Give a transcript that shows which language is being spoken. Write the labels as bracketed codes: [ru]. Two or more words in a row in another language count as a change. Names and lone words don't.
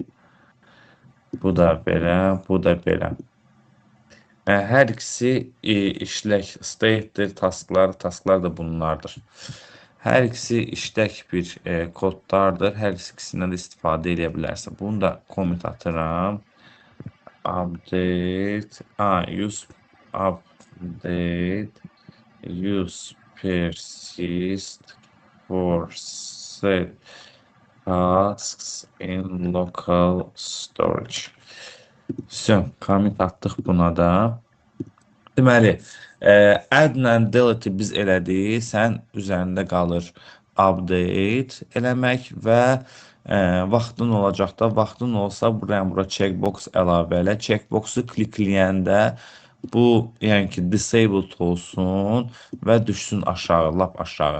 [az] Bu da belə, bu da belə. Hər ikisi işlək state'dir, tasklar da bunlardır. Hər ikisi işlək bir kodlardır. Hər ikisindən də istifadə edə bilərsən. Bunu da comment atıram. [en] Update, use update, use persist for set tasks in local storage. [az] Comment atdıq buna da. Deməli, add-la delete biz elədik, sən üzərində qalır update eləmək və vaxtın olacaqda, vaxtın olsa bura checkbox əlavə elə. Checkboxu klikləyəndə bu, yəni ki, disabled olsun və düşsün aşağı, lap aşağı.